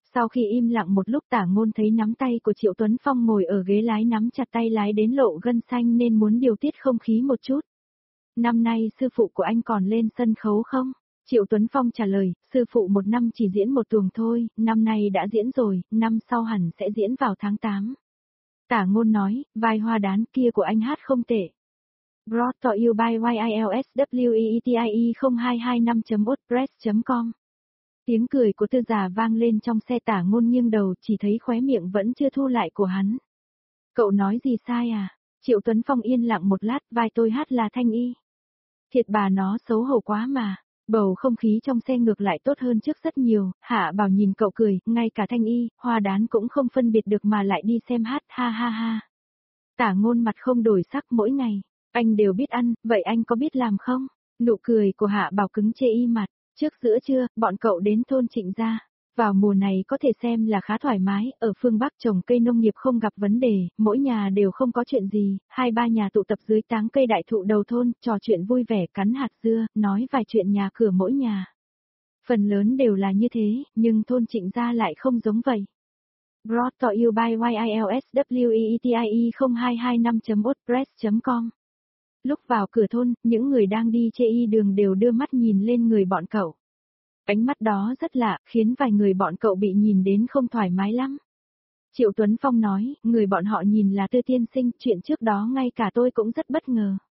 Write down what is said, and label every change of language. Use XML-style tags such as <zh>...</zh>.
<vi>Sau khi im lặng một lúc, Tả Ngôn thấy nắm tay của Triệu Tuấn Phong ngồi ở ghế lái nắm chặt tay lái đến lộ gân xanh nên muốn điều tiết không khí một chút. Năm nay sư phụ của anh còn lên sân khấu không? Triệu Tuấn Phong trả lời, sư phụ một năm chỉ diễn một tuồng thôi, năm nay đã diễn rồi, năm sau hẳn sẽ diễn vào tháng 8. Tả Ngôn nói, vai hoa đán kia của anh hát không tệ.</vi> <en>Brought to you by YILSWEETIE0225.wordpress.com.</en> <vi>Tiếng cười của Tư già vang lên trong xe, Tả Ngôn nghiêng đầu chỉ thấy khóe miệng vẫn chưa thu lại của hắn. Cậu nói gì sai à? Triệu Tuấn Phong yên lặng một lát, vai tôi hát là Thanh Y. Thiệt bà nó xấu hổ quá mà. Bầu không khí trong xe ngược lại tốt hơn trước rất nhiều, Hạ Bảo nhìn cậu cười, ngay cả Thanh Y, hoa đán cũng không phân biệt được mà lại đi xem hát, ha ha ha. Tả Ngôn mặt không đổi sắc, mỗi ngày, anh đều biết ăn, vậy anh có biết làm không? Nụ cười của Hạ Bảo cứng chê y mặt. Trước giữa trưa, bọn cậu đến thôn Trịnh Gia. Vào mùa này có thể xem là khá thoải mái, ở phương Bắc trồng cây nông nghiệp không gặp vấn đề, mỗi nhà đều không có chuyện gì, 2-3 nhà tụ tập dưới tán cây đại thụ đầu thôn, trò chuyện vui vẻ cắn hạt dưa, nói vài chuyện nhà cửa mỗi nhà. Phần lớn đều là như thế, nhưng thôn Trịnh Gia lại không giống vậy.</vi> <en>Brought to you by YILSWEETIE0225.wordpress.com.</en> <vi>Lúc vào cửa thôn, những người đang đi chê y đường đều đưa mắt nhìn lên người bọn cậu. Ánh mắt đó rất lạ, khiến vài người bọn cậu bị nhìn đến không thoải mái lắm. Triệu Tuấn Phong nói, người bọn họ nhìn là Tư tiên sinh, chuyện trước đó ngay cả tôi cũng rất bất ngờ.</vi>